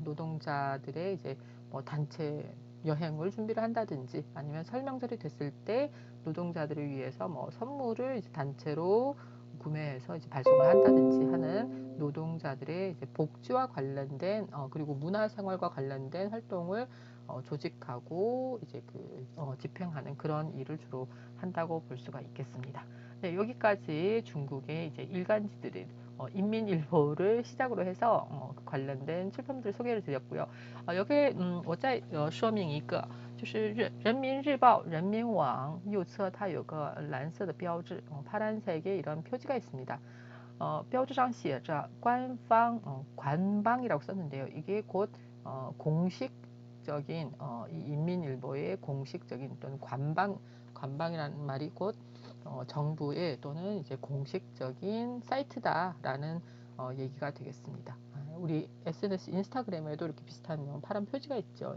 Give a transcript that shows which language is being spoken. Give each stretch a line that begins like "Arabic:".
Korean: 노동자들의 이제 뭐 단체 여행을 준비를 한다든지 아니면 설명절이 됐을 때 노동자들을 위해서 뭐 선물을 이제 단체로 구매해서 이제 발송을 한다든지 하는 노동자들의 이제 복지와 관련된 그리고 문화생활과 관련된 활동을 조직하고 이제 집행하는 그런 일을 주로 한다고 볼 수가 있겠습니다. 네, 여기까지 중국의 이제 일간지들을 인민일보를 시작으로 해서 관련된 출판물들 소개를 드렸고요.
Chinese: 여기에 我再说明一个就是人民日报人民网右侧它有个蓝色的标志
Korean: 파란색의 이런 표지가 있습니다.
Chinese: 标志上写着 官方
Korean: 관방이라고 썼는데요. 이게 곧 공식적인 이 인민일보의 공식적인 또는 관방이라는 말이 곧 정부의 또는 이제 공식적인 사이트다라는 얘기가 되겠습니다. 우리 SNS 인스타그램에도 이렇게 비슷한 파란 표지가 있죠.